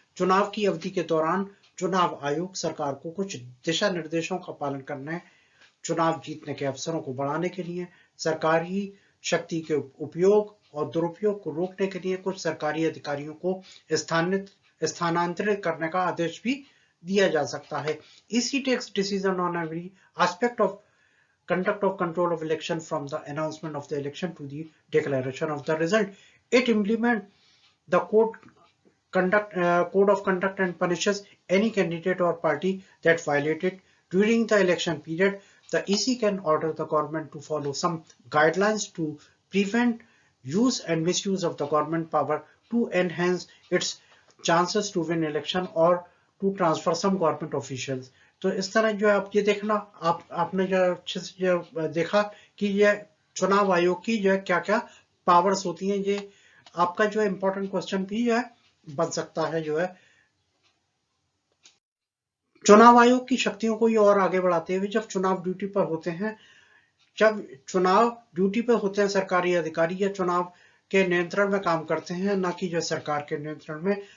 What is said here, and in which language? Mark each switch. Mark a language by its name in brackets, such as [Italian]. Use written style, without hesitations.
[Hindi] चुनाव की अवधि के दौरान चुनाव आयोग सरकार को कुछ दिशा निर्देशों का पालन करने, चुनाव जीतने के अवसरों को बढ़ाने के लिए, सरकारी शक्ति के उपयोग और दुरुपयोग को रोकने के लिए कुछ सरकारी अधिकारियों को स्थानांतरित करने का आदेश भी दिया जा सकता है। [English] EC takes decision on every aspect of conduct of control of election from the announcement of the election to the declaration of the result. It implements the code of conduct and punishes any candidate or party that violate it. During the election period, the EC can order the government to follow some guidelines to prevent use and misuse of the government power to enhance its chances to win election or to transfer some government officials. [Hindi] तो इस तरह जो है आप ये देखना, आपने जो अच्छे से जो देखा कि ये चुनाव आयोग की जो है क्या क्या पावर्स होती हैं। ये आपका जो है इंपॉर्टेंट क्वेश्चन भी जो है बन सकता है। जो है चुनाव आयोग की शक्तियों को ये और आगे बढ़ाते हुए जब चुनाव ड्यूटी पर होते हैं, जब चुनाव ड्यूटी पर होते हैं सरकारी अधिकारी या चुनाव के नियंत्रण में काम करते हैं, ना कि जो सरकार के नियंत्रण में।